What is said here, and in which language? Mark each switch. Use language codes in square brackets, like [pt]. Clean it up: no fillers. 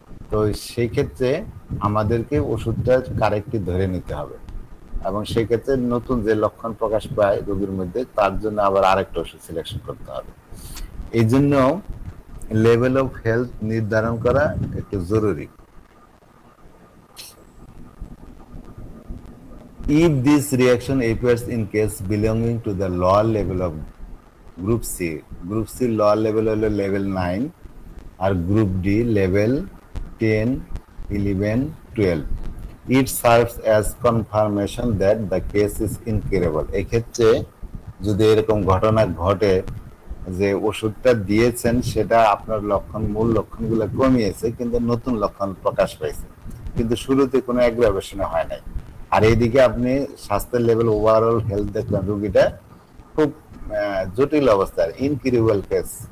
[bn] তো সেই ক্ষেত্রে আমাদেরকে ওষুধটা কারেক্টলি ধরে নিতে হবে, এবং সেই ক্ষেত্রে নতুন যে লক্ষণ প্রকাশ পায় রোগীর মধ্যে তার জন্য আবার আরেকটা ওষুধ সিলেকশন করতে হবে। এই জন্য লেভেল অফ হেলথ নির্ধারণ করা একটু জরুরি। [en] If this reaction appears in case belonging to the lower level of group C lower level [bn] হলো level 9 আর group D level 10, 11, 12, [en] it serves as confirmation that the case is incurable. [bn] এক্ষেত্রে যদি এরকম ঘটনা ঘটে যে ওষুধটা দিয়েছেন সেটা আপনার মূল লক্ষণগুলো কমিয়েছে, কিন্তু নতুন লক্ষণ প্রকাশ পাইছে, কিন্তু শুরুতে কোনো অ্যাগ্রাভেশন হয় নাই, আর এইদিকে আপনি স্বাস্থ্যের লেভেল ওভারঅল হেলথ দেখলেন রোগীটা খুব জটিল অবস্থায়, ইনকিউরেবল কেস,